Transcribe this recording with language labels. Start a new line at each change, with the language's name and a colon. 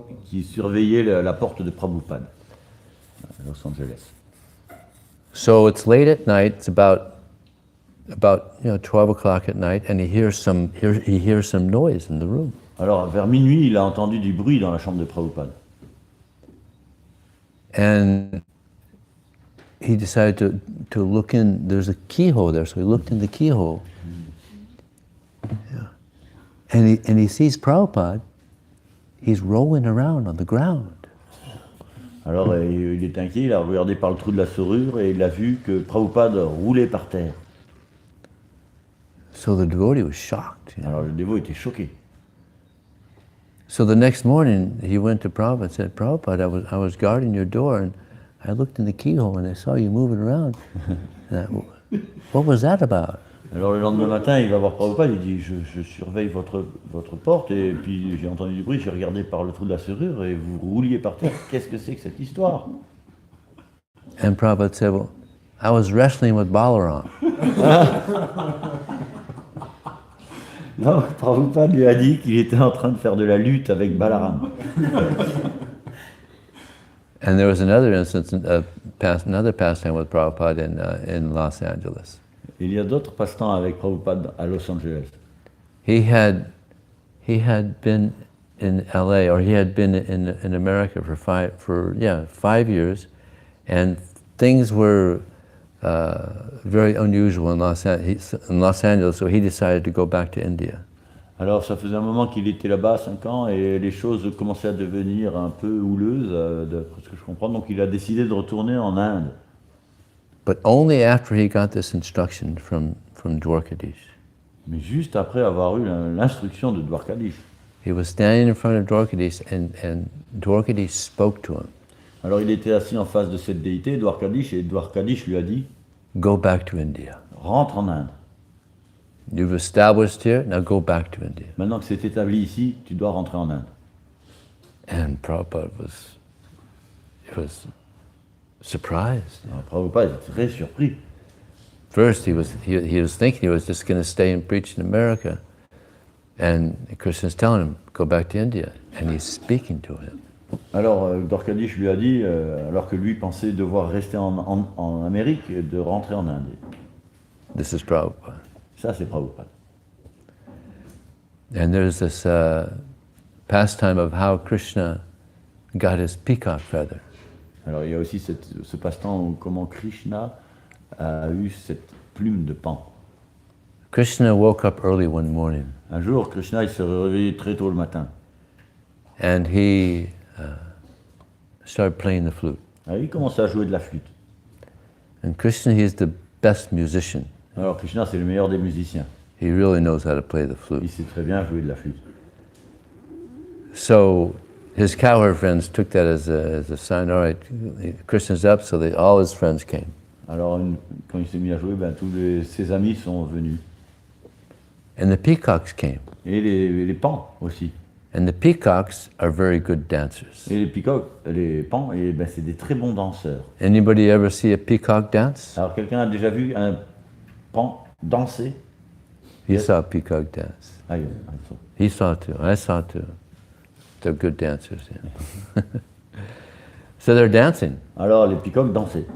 French: Qui surveillait la porte de Prabhupada à Los Angeles.
English: So it's late at night. It's about 12 o'clock at night, and he hears some noise in the room.
French: Alors vers minuit, il a entendu du bruit dans la chambre de Prabhupada.
English: And he decided to look in. There's a keyhole there, so he looked in the keyhole. Yeah. And he sees Prabhupada. He's rolling around on the ground.
French: Alors il est inquiet, il a regardé par le trou de la serrure et il a vu que Prabhupada roulait par terre.
English: So the devotee was shocked.
French: Alors le dévot était choqué.
English: So the next morning he went to Prabhupada and said, Prabhupada, I was guarding your door and I looked in the keyhole and I saw you moving around. What was that about?
French: Alors le lendemain matin, il va voir Prabhupada, il dit je surveille votre porte et puis j'ai entendu du bruit, j'ai regardé par le trou de la serrure et vous rouliez par terre. Qu'est-ce que c'est que cette histoire?
English: And Prabhupada said, well, I was wrestling with Balaram.
French: Donc Prabhupada lui a dit qu'il était en train de faire de la lutte avec Balaram.
English: And there was another instance, another pastime with Prabhupada in Los Angeles.
French: Il y a d'autres passe-temps avec Prabhupada à Los Angeles.
English: He had been in LA, or he had been in America for 5 years, and things were very unusual in Los Angeles, so he decided to go back to India.
French: Alors ça faisait un moment qu'il était là-bas, 5 ans, et les choses commençaient à devenir un peu houleuses, d'après ce que je comprends, donc il a décidé de retourner en Inde.
English: But only after he got this instruction from Dwarkadish.
French: Mais juste après avoir eu l'instruction de Dwarkadish.
English: He was standing in front of Dwarkadish and Dwarkadish spoke to him.
French: Alors il était assis en face de cette déité, Dwarkadish, et Dwarkadish lui a dit «
English: Go back to India.
French: Rentre en Inde.
English: You've established here, now go back to India.
French: Maintenant que c'est établi ici, tu dois rentrer en Inde. »
English: And Prabhupada was surprised.
French: Alors, Prabhupada était très surpris.
English: First, he was thinking he was just going to stay and preach in America, and Krishna's telling him, "Go back to India," and he's speaking to him.
French: Alors, Dwarkadish lui a dit, alors que lui pensait devoir rester en Amérique, de rentrer en Inde.
English: This is Prabhupada.
French: Ça, c'est Prabhupada.
English: And there's this pastime of how Krishna got his peacock feather.
French: Alors il y a aussi ce passe-temps où comment Krishna a eu cette plume de pan.
English: Krishna woke up early one morning
French: Un jour, Krishna il s'est réveillé très tôt le matin.
English: and he started playing the flute.
French: Alors, il commençait à jouer de la flûte.
English: And Krishna, he's the best musician.
French: Alors Krishna c'est le meilleur des musiciens.
English: He really knows how to play the
French: Il
English: flute.
French: sait très bien jouer de la flûte.
English: So his cowherd friends took that as a sign. All right, Krishna's up, so all his friends came.
French: Alors quand il s'est mis à jouer, tous ses amis sont venus.
English: And the peacocks came.
French: Et les pans aussi.
English: And the peacocks are very good dancers.
French: Et les pans, c'est des très bons danseurs.
English: Anybody ever see a peacock dance?
French: Alors quelqu'un a déjà vu un pan danser?
English: He saw a peacock dance.
French: Ah, oui.
English: He saw too. I saw too. They're good dancers. Yeah. So they're dancing.
French: Alors les peacocks dansaient.